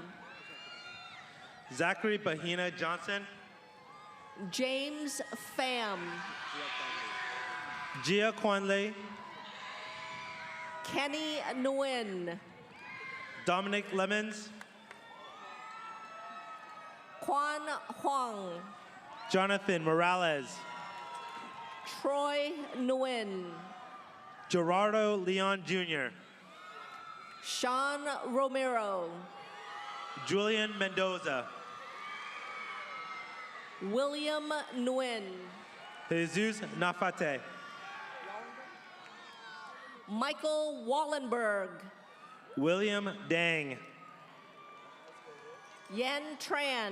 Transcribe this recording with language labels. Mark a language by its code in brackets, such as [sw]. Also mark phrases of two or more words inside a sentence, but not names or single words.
[en] Zachary Bahina Johnson. James Pham. Gia Kwanle. Kenny Nguyen. Dominic Lemons. Quan Huang. Jonathan Morales. Troy Nguyen. Gerardo Leon Jr. Sean Romero. Julian Mendoza. William Nguyen. Jesus Nafate. Michael Wallenberg. William Dang. Yen Tran.